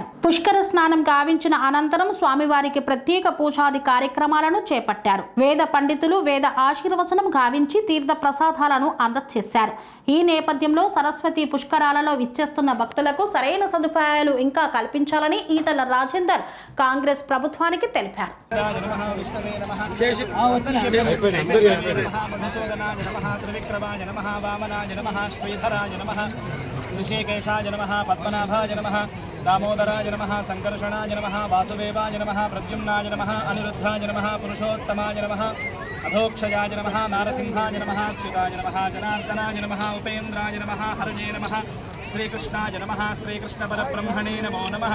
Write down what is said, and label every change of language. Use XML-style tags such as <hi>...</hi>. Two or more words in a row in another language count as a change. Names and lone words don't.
<te>పుష్కర స్నానం గావించిన అనంతరం స్వామివారికి ప్రత్యేక పూజాది కార్యక్రమాలను చేపట్టారు. వేద పండితులు వేద ఆశీర్వచనం గావించి తీర్థ ప్రసాదాలను అందజేశారు. ఈ నేపథ్యంలో సరస్వతి పుష్కరాలలో విచ్చేస్తున్న భక్తులకు సరైన సదుపాయాలు ఇంకా కల్పించాలని ఈటల రాజేందర్ కాంగ్రెస్ ప్రభుత్వానికి తెలిపారు.</te> <sa>दामोदराय नमः, संकर्षणाय नमः, वासुदेवाय नमः, प्रद्युम्नाय नमः, अनिरुद्धाय नमः, पुरुषोत्तमाय नमः, अधोक्षजाय नमः, नारसिंहाय नमः, अच्युताय नमः, जनार्दनाय नमः, उपेन्द्राय नमः, हरये नमः, श्रीकृष्णाय नमः, श्रीकृष्णपरब्रह्मणे नमो नमः।</sa>